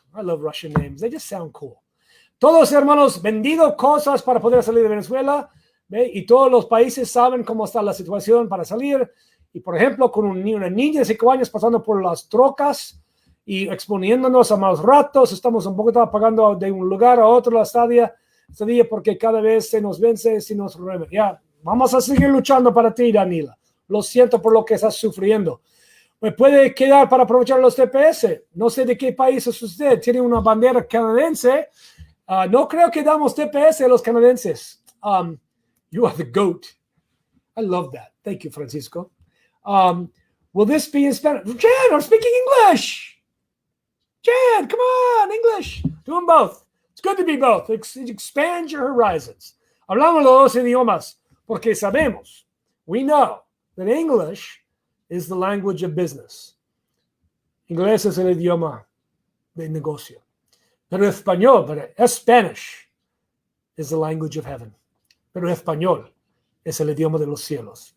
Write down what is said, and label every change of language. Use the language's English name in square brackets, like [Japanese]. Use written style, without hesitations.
[English] I love Russian names. They just sound cool. [Spanish] Todos hermanos, vendido cosas para poder salir de Venezuela. ¿Ve? Y todos los países saben cómo está la situación para salir. Y por ejemplo, con una niña de 5 años pasando por las trocas y exponiéndonos a malos ratos, estamos un poco pagando de un lugar a otro la estadía porque cada vez se nos vence si nos remen. Ya, vamos a seguir luchando para ti, Danila. lo siento por lo que estás sufriendo. Me puede quedar para aprovechar los TPS. No sé de qué país es usted. Tiene una bandera canadiense. No creo que damos TPS a los canadienses. [English] You are the GOAT. I love that. Thank you, Francisco. Will this be in Spanish? Jan, I'm speaking English. Jan, come on, English. Do them both. It's good to be both. Expand your horizons. [Spanish] Hablamos los dos idiomas porque sabemos, [English] we know that English is the language of business. [Spanish] Inglés es el idioma de negocio. [English] Pero Spanish is the language of heaven. [Spanish] Pero español es el idioma de los cielos.